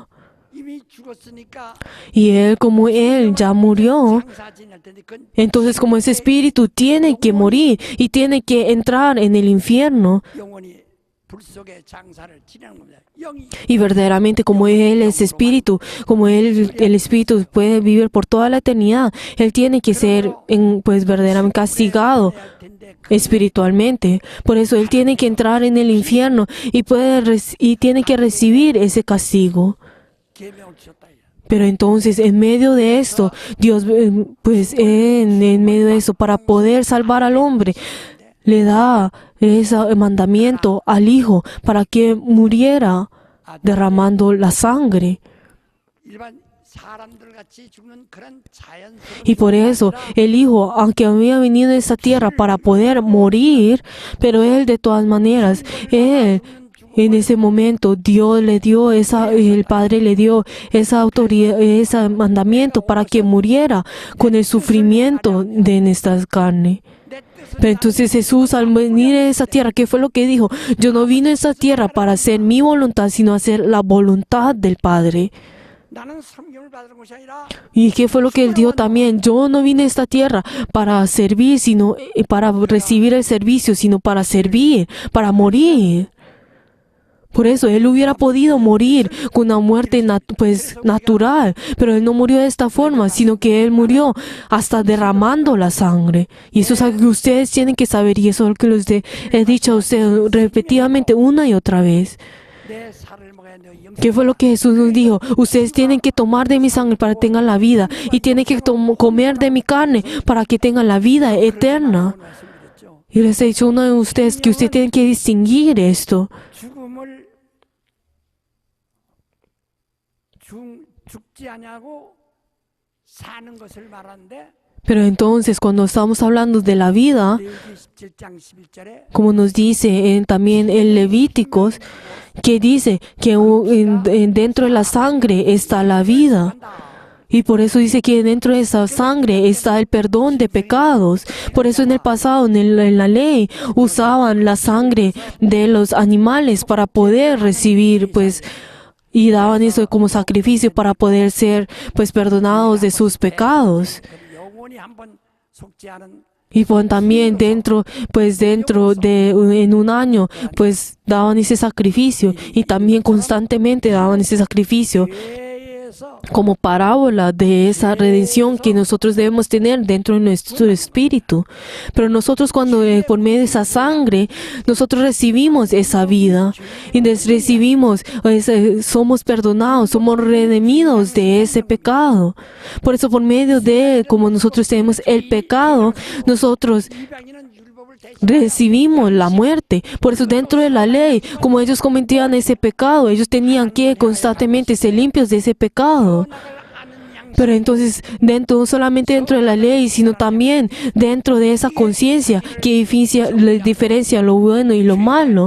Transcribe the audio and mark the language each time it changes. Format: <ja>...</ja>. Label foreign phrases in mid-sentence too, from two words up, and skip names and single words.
<ko>이미 죽었으니까</ko> <es>Y él, como él ya murió,</es> <ko>장사 지낼 텐데 그건</ko> <es>entonces como ese espíritu tiene que morir y tiene que entrar en el infierno.</es> <ko>영원히 불 속에 장사를 지내는 겁니다. 영이</ko> <es>Y verdaderamente como Él es espíritu, como Él, el espíritu puede vivir por toda la eternidad, Él tiene que ser pues verdaderamente castigado</es> <ko>할 텐데</ko> <es>espiritualmente. Por eso Él tiene que entrar en el infierno y, y tiene que recibir ese castigo.</es> <ko>계명을 주셨다.</ko> <es>Pero entonces, en medio de esto, Dios, pues en medio de eso, para poder salvar al hombre, le da ese mandamiento al Hijo para que muriera derramando la sangre.</es> <ko>일반 사람들 같이 죽는 그런 자연스러운</ko> <es>Y por eso el Hijo, aunque había venido a esta tierra para poder morir, pero Él de todas maneras, Él en ese momento Dios le dio el Padre le dio esa autoridad, ese mandamiento para que muriera con el sufrimiento de esta carne. Pero entonces Jesús al venir a esa tierra, ¿qué fue lo que dijo? Yo no vine a esta tierra para hacer mi voluntad, sino hacer la voluntad del Padre.</es> <ko>나는 섬김을 받는 것이 아니라</ko> <es>¿Y qué fue lo que él dijo también? Yo no vine a esta tierra para servir, sino para recibir el servicio, sino para servir, para morir. Por eso él hubiera podido morir con una muerte natural, pero él no murió de esta forma, sino que él murió hasta derramando la sangre. Y eso es algo que ustedes tienen que saber, y eso es lo que les he dicho a ustedes repetidamente una y otra vez.</es> <ko>내 살을 먹어야 내 영.</ko> <es>¿Qué fue lo que Jesús nos dijo? Ustedes tienen que tomar de mi sangre para que tengan la vida, y tienen que comer de mi carne para que tengan la vida eterna.</es> <ko>말씀드렸죠.</ko> <es>Y les he dicho a uno de ustedes que ustedes tienen que distinguir esto.</es> <ko>죽음을 죽지 아니하고 사는 것을 말하는데</ko> <es>Pero entonces, cuando estamos hablando de la vida,</es> <ko>레위기 17장 11절에</ko> <es>como nos dice también en Levíticos, que dice que dentro de la sangre está la vida. Y por eso dice que dentro de esa sangre está el perdón de pecados. Por eso en el pasado, en la ley, usaban la sangre de los animales para poder recibir, pues, y daban eso como sacrificio para poder ser, pues, perdonados de sus pecados.</es> <ko>영원히 한번 속지 않은</ko> <es>Y pues también dentro de en un año, pues daban ese sacrificio y también constantemente daban ese sacrificio</es> <ko>죄에서</ko> <es>como parábola de esa redención que nosotros debemos tener dentro de nuestro espíritu. Pero nosotros cuando por medio de esa sangre, nosotros recibimos esa vida y recibimos, somos perdonados, somos redimidos de ese pecado. Por eso por medio de, como nosotros tenemos el pecado, nosotros</es> <ko>이방인은 율법을 대신</ko> <es>recibimos la muerte. Por eso dentro de la ley, como ellos cometían ese pecado, ellos tenían que constantemente ser limpios de ese pecado. Pero entonces, no solamente dentro de la ley, sino también dentro de esa conciencia que diferencia lo bueno y lo malo.</es>